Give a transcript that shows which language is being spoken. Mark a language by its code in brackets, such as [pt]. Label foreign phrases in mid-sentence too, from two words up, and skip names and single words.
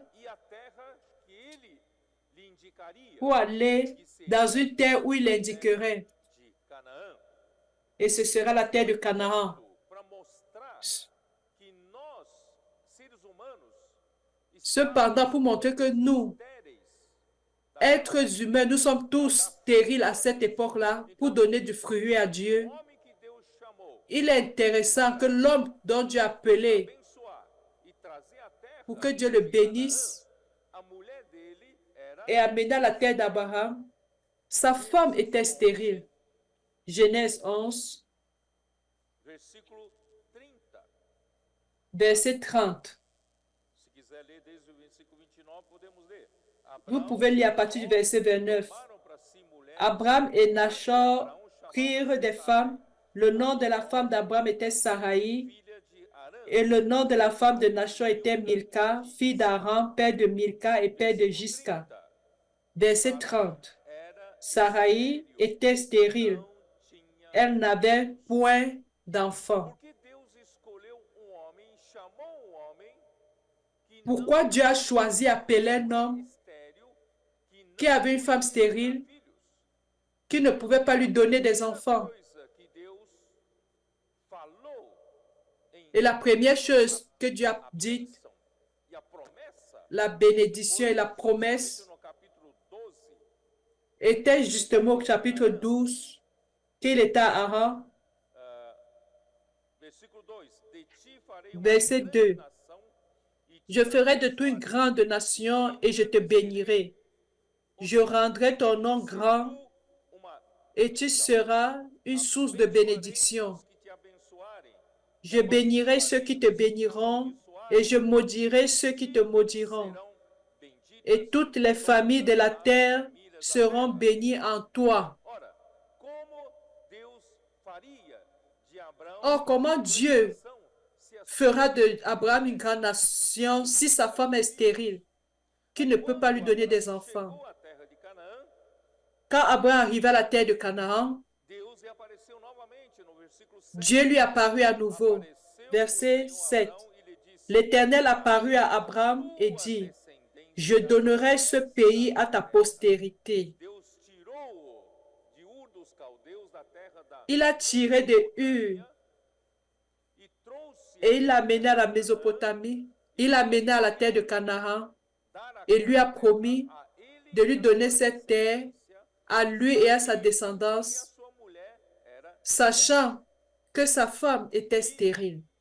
[pt] E a terra que ele lhe indicaria [fr] pour aller dans une terre où il indiquerait. [pt] de Canaã, [fr] Et ce sera la terre de Canaan. [pt] para mostrar que nós, seres humanos, [fr] Cependant, pour montrer que nous, [pt] estéreis, [fr] êtres humains, nous sommes tous stériles à cette époque-là pour donner du fruit à Dieu. [pt] o homem que Deus chamou [fr] Il est intéressant que l'homme dont Dieu a appelé [pt] abençoar e trazer a terra, [fr] pour que Dieu le bénisse [pt] a mulher dele era [fr] et amener à la terre d'Abraham, sa femme était stérile. Genèse 11, [pt] versículo 30. [fr] verset 30. [pt] Se quiser ler desde o versículo 29, podemos ler. [fr] Vous pouvez lire à partir du verset 29. [pt] Tomaram para si mulheres, [fr] Abraham et Nachor prirent des femmes. Le nom de la femme d'Abraham était Saraï [pt] filha de Arã, [fr] et le nom de la femme de Nachor était Milka, fille d'Aram, père de Milka et père de Gisca. Verset 30. [pt] era [fr] Saraï était stérile. [pt] não tinha. [fr] Elle n'avait point d'enfant. [pt] Porque Deus escolheu homem, chamou homem que [fr] Pourquoi Dieu a choisi appeler un homme [pt] estéril, que [fr] qui avait une femme stérile, [pt] filhos. [fr] qui ne pouvait pas lui donner des enfants? [pt] Coisa que Deus falou em [fr] Et la première chose que Dieu a dit, [pt] bênção e a promessa, [fr] la bénédiction et la promesse, [pt] no capítulo 12, [fr] était justement au chapitre 12, qu'il était à Haran, [pt] versículo 2, de ti farei uma [fr] verset [pt] grande [fr] 2. [pt] nação e [fr] Je ferai de toi une grande nation et je te bénirai. Je rendrai ton nom grand [pt] uma [fr] et tu seras une source de bénédiction. [pt] que te abençoarem, [fr] Je bénirai ceux qui te béniront et je maudirai ceux qui te maudiront. [pt] serão benditos. [fr] Et toutes les familles de la terre seront bénies en toi. [pt] Ora, como Deus faria de Abraão [fr] Or, comment Dieu [pt] nação se a [fr] fera d'Abraham une grande nation si sa femme est stérile, qui ne peut pas lui donner des enfants? [pt] chegou à terra de Canaã, [fr] Quand Abraham arriva à la terre de Canaan, [pt] Deus reapareceu novamente no versículo 7. [fr] Dieu lui apparut à nouveau. [pt] Apareceu [fr] Verset [pt] o Senhor a [fr] 7. [pt] Abraão e lhe disse: [fr] L'Éternel apparut à Abraham et dit, [pt] descendência. [fr] je donnerai ce pays à ta postérité. [pt] Deus tirou [fr] Il a tiré de Ur et il l'a mené à la Mésopotamie. Il l'a mené à la terre de Canaan et lui a promis de lui donner cette terre à lui et à sa descendance, sachant que sa femme était stérile.